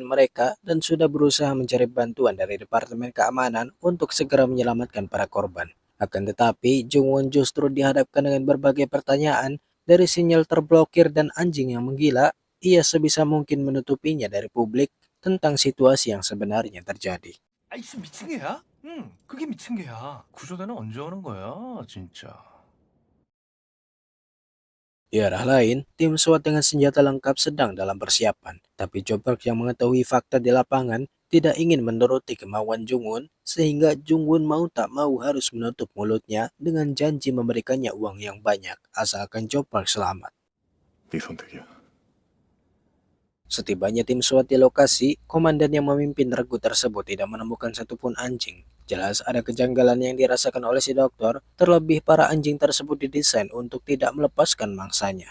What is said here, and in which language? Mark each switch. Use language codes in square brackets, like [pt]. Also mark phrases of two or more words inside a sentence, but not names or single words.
[id] mereka dan sudah berusaha mencari bantuan dari Departemen Keamanan untuk segera menyelamatkan para korban. Akan tetapi, Jungwon justru dihadapkan dengan berbagai pertanyaan dari sinyal terblokir dan anjing yang menggila. Ia sebisa mungkin menutupinya dari publik tentang situasi yang sebenarnya terjadi. [ko] 아이씨 미친 개야? 응, 그게 미친 개야. 구조대는 언제 오는 거야, 진짜. [id] Di arah lain, tim SWAT dengan senjata lengkap sedang dalam persiapan. Tapi Choprak yang mengetahui fakta di lapangan tidak ingin menuruti kemauan Jungwon, sehingga Jungwon mau tak mau harus menutup mulutnya dengan janji memberikannya uang yang banyak asalkan Choprak selamat. [ko] 네 선택이야. [id] Setibanya tim SWAT di lokasi, komandan yang memimpin regu tersebut tidak menemukan satupun anjing. Jelas ada kejanggalan yang dirasakan oleh si dokter, terlebih para anjing tersebut didesain untuk tidak melepaskan mangsanya.